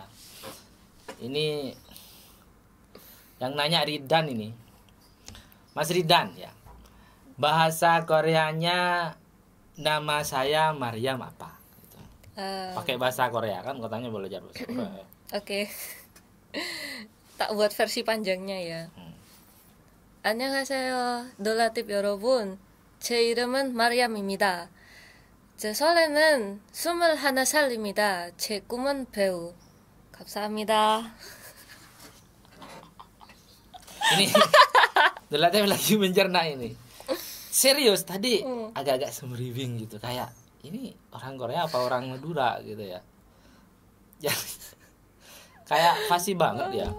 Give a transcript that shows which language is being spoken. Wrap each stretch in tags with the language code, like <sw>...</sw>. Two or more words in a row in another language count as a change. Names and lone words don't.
<id>Ini yang nanya Ridan ini, Mas Ridan ya. Bahasa Koreanya nama saya Maryam apa? Gitu. Pakai bahasa Korea kan, katanya belajar bahasa Korea. Oke. Tak buat versi panjangnya ya.</id> <ko>안녕하세요. 놀라팁 여러분. 제 이름은 마리암입니다. 제 설에는 21살입니다. 제 꿈은 배우. 감사합니다.</ko> <id>Ini Dolatif lagi mencerna ini. Serius tadi agak-agak semeriwing gitu, kayak ini orang Korea apa orang Madura gitu ya. Kayak fasih banget ya.</id>